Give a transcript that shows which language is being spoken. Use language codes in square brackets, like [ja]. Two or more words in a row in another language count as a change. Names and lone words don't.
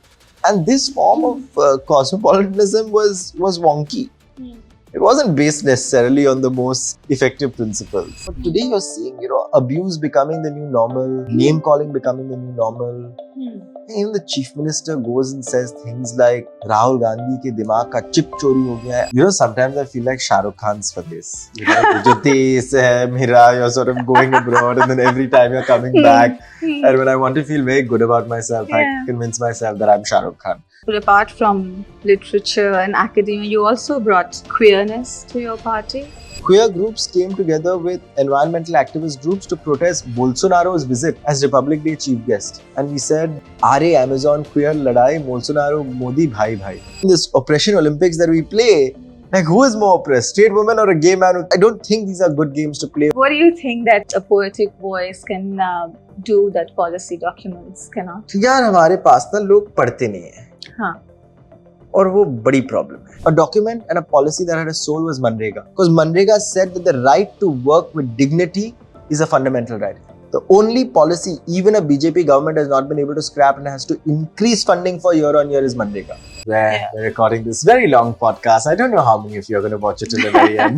[en] And this form of cosmopolitanism was wonky. It wasn't based necessarily on the most effective principles. But today you're seeing, abuse becoming the new normal, name calling becoming the new normal. Even the chief minister goes and says things like, [hi] राहुल गांधी के दिमाग का चिप चोरी हो गया है. [en] Sometimes I feel like Shah Rukh Khan's for this. [hi] जो देश है मेरा, [en] you're sort of going abroad and then every time you're coming back. And when I want to feel very good about myself, I convince myself that I'm Shah Rukh Khan. But apart from literature and academia, you also brought queerness to your party. Queer groups came together with environmental activist groups to protest Bolsonaro's visit as Republic Day chief guest. And we said, [hi] अरे अमेज़न क्वीयर लड़ाई, बोलसोनारो मोदी भाई भाई. [en] In this oppression Olympics that we play, like who is more oppressed, straight woman or a gay man? I don't think these are good games to play. What do you think that a poetic voice can do that policy documents cannot? [hi] यार हमारे पास ना लोग पढ़ते नहीं हैं. हाँ. और वो बड़ी problem है. [en] A document and a policy that had a soul was Manrega. Because Manrega said that the right to work with dignity is a fundamental right. The only policy even a BJP government has not been able to scrap and has to increase funding for year on year is Manrega. We're recording this very long podcast. I don't know how many of you are going to watch it till the very end.